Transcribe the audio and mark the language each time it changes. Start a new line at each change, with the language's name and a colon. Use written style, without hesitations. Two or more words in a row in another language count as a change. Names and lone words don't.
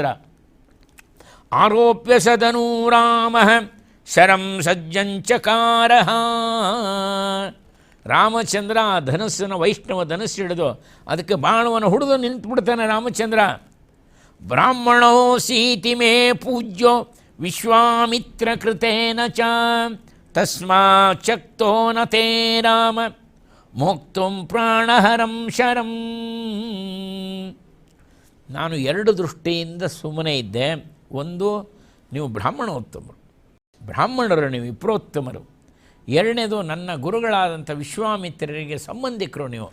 Sanskrit: ಆರೋಪ್ಯ ಸದನೂ ರಾಮ ಶರಂ ಸಜ್ಜಂಚಕಾರ.
Kannada: ರಾಮಚಂದ್ರ ಆ ಧನಸ್ಸನ್ನು, ವೈಷ್ಣವ ಧನಸ್ಸು ಹಿಡಿದು ಅದಕ್ಕೆ ಬಾಣವನ್ನು ಹುಡಿದು ನಿಂತುಬಿಡ್ತಾನೆ ರಾಮಚಂದ್ರ.
Sanskrit: ಬ್ರಾಹ್ಮಣೋ ಸೀತಿ ಮೇ ಪೂಜ್ಯೋ ವಿಶ್ವಾಮಿತ್ರ ಕೃತೇನ ಚ ತಸ್ಮಾತ್ ಶಕ್ತೋ ನ ತೇ ರಾಮ ಮೋಕ್ತುಂ ಪ್ರಾಣಹರಂ ಶರಂ.
Kannada: ನಾನು 2 ದೃಷ್ಟಿಯಿಂದ ಸುಮ್ಮನೆ ಇದ್ದೆ. ಒಂದು, ನೀವು ಬ್ರಾಹ್ಮಣರು, ನೀವು ವಿಪ್ರೋತ್ತಮರು. ಎರಡನೇದು, ನನ್ನ ಗುರುಗಳಾದಂಥ ವಿಶ್ವಾಮಿತ್ರರಿಗೆ ಸಂಬಂಧಿಕರು ನೀವು.